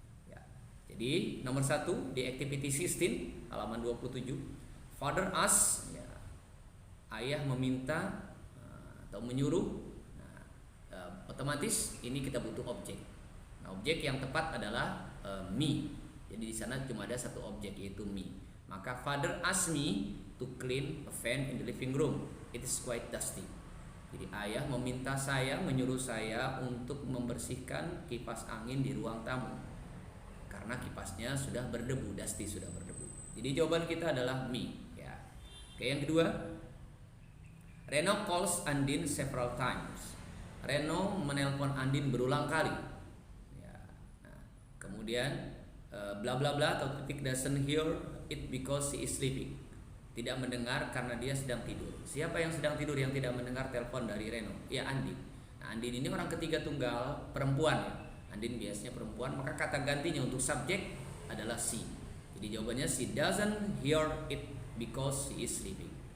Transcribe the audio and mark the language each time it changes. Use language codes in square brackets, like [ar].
[id] Ya. Jadi nomor 1 di activity 16 halaman 27, [en] father asks, [id] ya, ayah meminta atau menyuruh. Nah, otomatis ini kita butuh objek. Nah, objek yang tepat adalah me. Jadi di sana cuma ada satu objek yaitu me. Maka [en] father asked me to clean a fan in the living room. It is quite dusty. [id] Jadi ayah meminta saya, menyuruh saya untuk membersihkan kipas angin di ruang tamu karena kipasnya sudah berdebu, dusty, sudah berdebu. Jadi jawaban kita adalah me. Ya. Oke, yang kedua, [en] Reno calls Andin several times. [id] Reno menelpon Andin berulang kali. Ya. Nah, kemudian bla bla bla atau titik [en] doesn't hear it because she is sleeping. [id] Tidak mendengar karena dia sedang tidur. Siapa yang sedang tidur yang tidak mendengar telepon dari Reno? Ya, Andin. Nah, Andin ini orang ketiga tunggal perempuan ya. Andin biasanya perempuan, maka kata gantinya untuk subjek adalah she. Jadi jawabannya [en] she doesn't hear it because she is sleeping.